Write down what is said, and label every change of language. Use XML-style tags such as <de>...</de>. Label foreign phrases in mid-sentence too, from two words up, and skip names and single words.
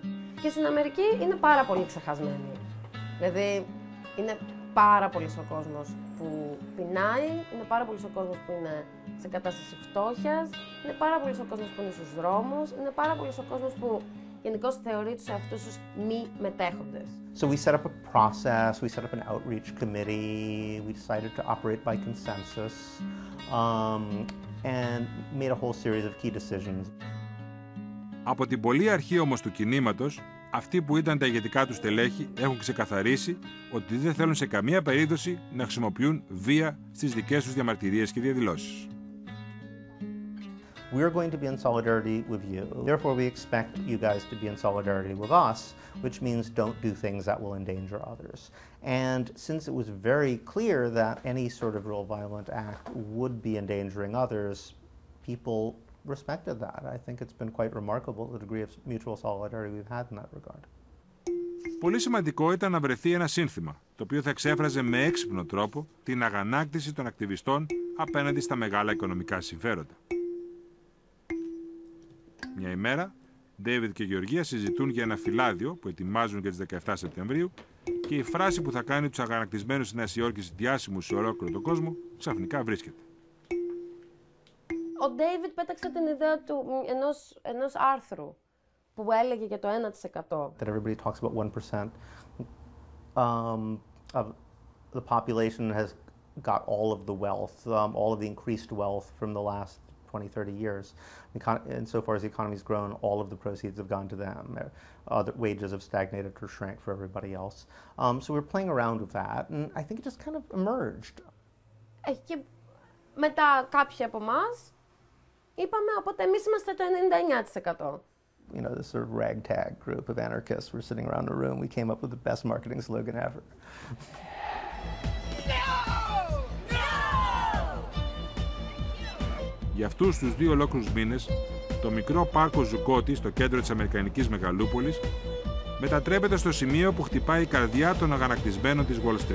<el>Και στην Αμερική είναι πάρα πολύ ξεχασμένοι. Δηλαδή, είναι πάρα πολύς ο κόσμος που πεινάει, είναι πάρα πολύς ο κόσμος που είναι σε κατάσταση φτώχειας, είναι πάρα πολύς ο κόσμος που είναι στους δρόμους, είναι πάρα πολύς ο κόσμος που γενικώς θεωρεί τους εαυτούς τους μη μετέχοντες.</el> <en>So we set up a process, we set up an outreach committee, we decided to operate by consensus, and made a whole series of key decisions.</en> <el>Από την πολύ αρχή όμως του κινήματος, αυτοί που ήταν τα ηγετικά τους στελέχη έχουν ξεκαθαρίσει ότι δεν θέλουν σε καμία περίπτωση να χρησιμοποιούν βία στις δικές τους διαμαρτυρίες και διαδηλώσεις.</el> <en>We are going to be in solidarity with you. Therefore, we expect you guys to be in solidarity with us, which means don't do things that will endanger others. And since it was very clear that any sort of real violent act would be endangering others, people respected that. I think it's been quite remarkable the degree of mutual solidarity we've had in that regard.</en> <el>Πολύ σημαντικό ήταν να βρεθεί ένα σύνθημα, το οποίο θα εξέφραζε με έξυπνο τρόπο την αγανάκτηση των ακτιβιστών απέναντι στα μεγάλα οικονομικά συμφέροντα. Μια ημέρα, Ντέιβιντ και Γεωργία συζητούν για ένα φυλάδιο που ετοιμάζουν για τις 17 Σεπτεμβρίου και η φράση που θα κάνει τους αγανακτισμένους της Νέας Υόρκης διάσημους σε ολόκληρο τον κόσμο ξαφνικά βρίσκεται. Ο Ντέιβιντ πέταξε την ιδέα του ενός άρθρου που έλεγε για το 1%.</el> <en>That everybody talks about 1% of the population has got all of the wealth, all of the increased wealth from the last 20, 30 years. And so far as the economy's grown, all of the proceeds have gone to them. Other wages have stagnated or shrank for everybody else. So we're playing around with that, and I think it just kind of emerged.</en> <el>Και μετά κάποιοι από εμάς είπαμε, οπότε εμείς είμαστε το 99%.</el> <en>You know, this sort of ragtag group of anarchists were sitting around a room. We came up with the best marketing slogan ever.</en> <el>Για αυτούς τους 2 ολόκληρους μήνες, το μικρό πάρκο Ζουκότη στο κέντρο της Αμερικανικής Μεγαλούπολης μετατρέπεται στο σημείο που χτυπάει η καρδιά των αγανακτισμένων της Wall Street.</el>